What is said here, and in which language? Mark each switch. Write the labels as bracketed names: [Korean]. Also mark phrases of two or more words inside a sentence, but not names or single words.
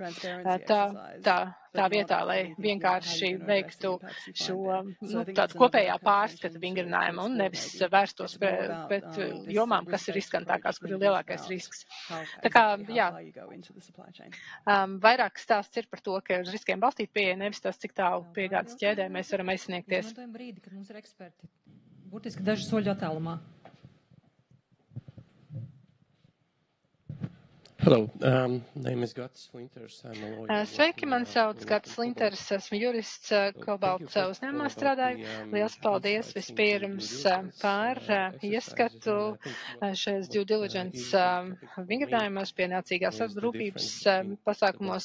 [Latvian] Tā vietā, lai vienkārši veiktu šo tādu kopējā pārskata vingrinājumu un nevis vērstos pret jomām, kas ir riskantākās, kur ir lielākais risks. Tā kā, jā, vairāk stāsts ir par to, ka uz riskiem balstīt pieeja, nevis tas, cik tālu piegādes ķēdē mēs varam aizsniegties. Brīdi, kad mums ir eksperti, burtiski daži soļu attālumā. [English] Hello, name is Gatis Flinters. [Latvian] Sveiki, man sauc Gatis Flinters, esmu jurists Kobalta uzņēmumā strādāju. Liels paldies vispirms par ieskatu šajās [English] due diligence [Latvian] vingrinājumos, pienācīgās rūpības pasākumos.